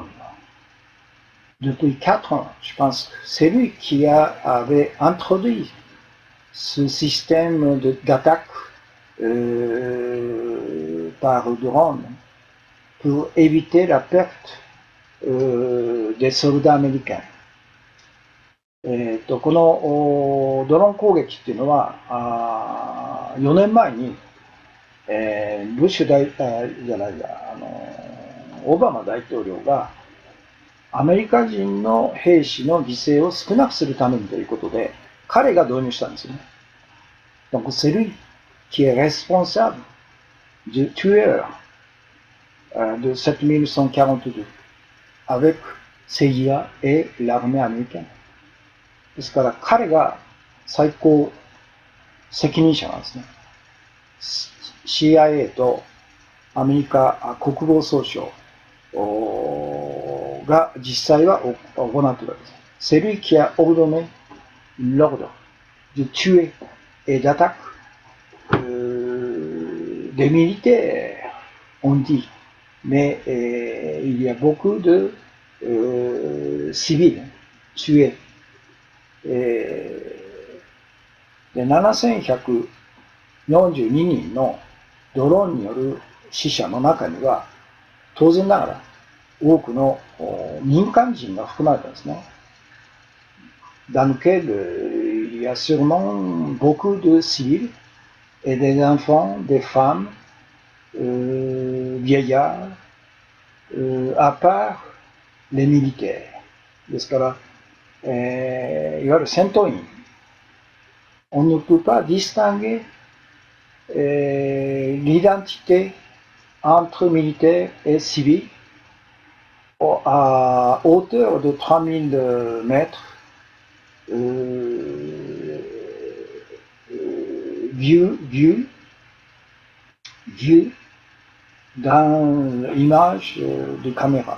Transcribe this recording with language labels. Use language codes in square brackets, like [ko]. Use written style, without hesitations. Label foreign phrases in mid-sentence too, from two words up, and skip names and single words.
[fr] Depuis 4 ans, je pense que c'est lui qui avait introduit ce système d'attaque par drone pour éviter la perte des soldats américains. [ja] このドローン攻撃っていうのは4年前に、ブッシュオバマ大統領がアメリカ人の兵士の犠牲を少なくするためにということで、彼が導入したんですよね。 [fr] Donc c'est lui qui est responsable du tueur de 7142 avec CIA et l'armée américaine。 [ja] ですから彼が最高責任者なんですね。CIA とアメリカ国防総省が実際は行っているわけです。 [fr] C'est lui qui a ordonné l'ordre de tuer et d'attaquer des militaires, on dit, mais il y a beaucoup de civils tués. [ja] で7142人のドローンによる死者の中には当然ながら多くの民間人が含まれたんですね。 [fr] Dans lequel il y a sûrement beaucoup de civils et des enfants, des femmes, vieillards, à part les militaires. [ja] ですから、いわゆる戦闘員。 [fr] On ne peut pas distinguer l'identité entre militaires et civils à hauteur de 3000 mètres. Vu dans l'image de caméra.